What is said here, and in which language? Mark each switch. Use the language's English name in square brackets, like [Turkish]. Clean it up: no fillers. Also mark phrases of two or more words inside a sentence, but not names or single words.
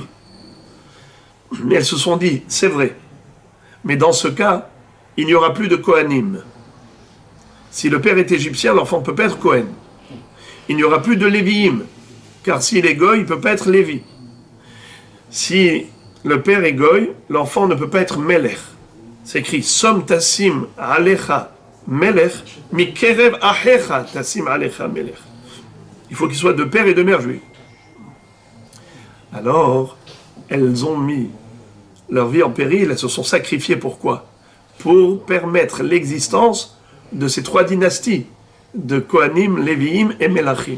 [French] Mais elles se sont dit, c'est vrai, mais dans ce cas, il n'y aura plus de Kohanim. Si le père est égyptien, l'enfant ne peut pas être Kohen. Il n'y aura plus de Léviim, car s'il est Goy, il ne peut pas être Lévi. Si le père est Goy, l'enfant ne peut pas être Melech. C'est écrit, [Hebrew] שום תשים עליך מלך מקרב אחיך תשים עליך מלך. [French] Il faut qu'il soit de père et de mère juif. Alors, elles ont mis leur vie en péril, elles se sont sacrifiées. Pourquoi? Pour permettre l'existence de ces trois dynasties, de Kohanim, Léviim et Melachim.